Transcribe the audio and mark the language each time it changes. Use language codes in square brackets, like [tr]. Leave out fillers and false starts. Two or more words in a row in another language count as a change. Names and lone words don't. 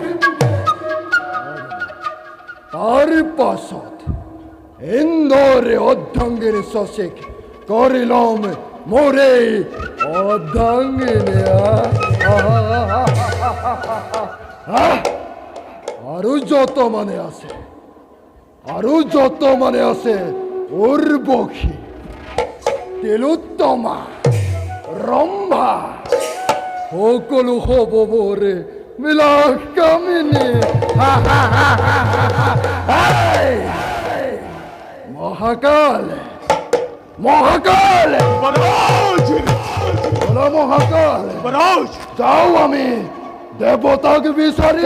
[as] তার পাছত ইন্দোরে অর্ধাঙ্গিনী শশিক করিলাম মোরে অর্ধাঙ্গিনী। আরো যত মানে আছে উর্বশী, তিলোত্তমা, রম্ভা, সকলো হব মোৰে বিলাসকামিনী। মহাকাল মহারাজ বলো মহাকাল, মহারাজ যাও আমি দেবতাক বিচাৰি।